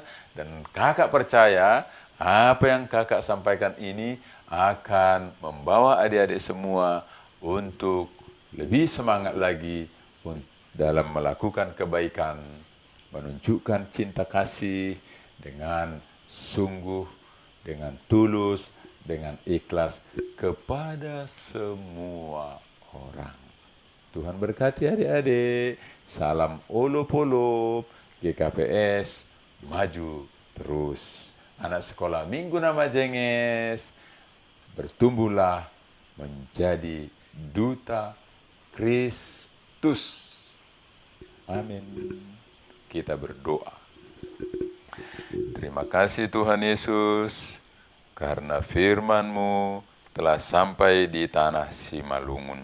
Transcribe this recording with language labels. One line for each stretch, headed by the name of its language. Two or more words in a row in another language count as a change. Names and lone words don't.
Indonesian: Dan kakak percaya apa yang kakak sampaikan ini akan membawa adik-adik semua untuk lebih semangat lagi dalam melakukan kebaikan, menunjukkan cinta kasih dengan sungguh, dengan tulus, dengan ikhlas kepada semua orang. Tuhan berkati adik-adik. Salam olop-olop. GKPS maju terus. Anak sekolah Minggu Nama Jenges, bertumbuhlah menjadi duta Kristus. Amin. Kita berdoa. Terima kasih Tuhan Yesus, karena firman-Mu telah sampai di tanah Simalungun.